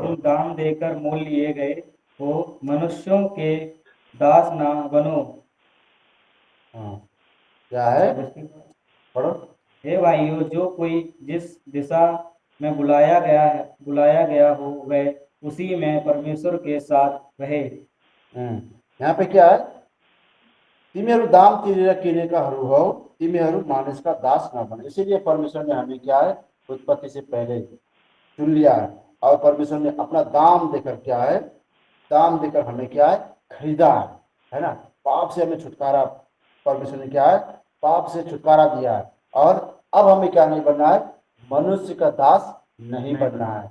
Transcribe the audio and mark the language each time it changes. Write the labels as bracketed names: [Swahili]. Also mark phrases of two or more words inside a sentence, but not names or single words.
[Hindi] तुम दाम देकर मोल लिए गए हो, मनुष्यों के दास ना बनो। हाँ क्या है, पढ़ो। हे भाइयों, जो कोई जिस दिशा में बुलाया गया हो वह उसी में परमेश्वर के साथ रहे। यहाँ पे क्या है, [Nepali] तिमीहरू दाम तिरेर किनेका हो, तिमीहरू मानिसका दास नबन। [Hindi] इसीलिए परमेश्वर ने हमें क्या है, उत्पत्ति से पहले चुन लिया है। और परमेश्वर ने अपना दाम देकर क्या है, दाम देकर हमें क्या है, खरीदा है ना। पाप से हमें छुटकारा, परमेश्वर ने क्या है, पाप से छुटकारा दिया है। और अब हमें क्या नहीं बनना है, मनुष्य का दास नहीं बनना है।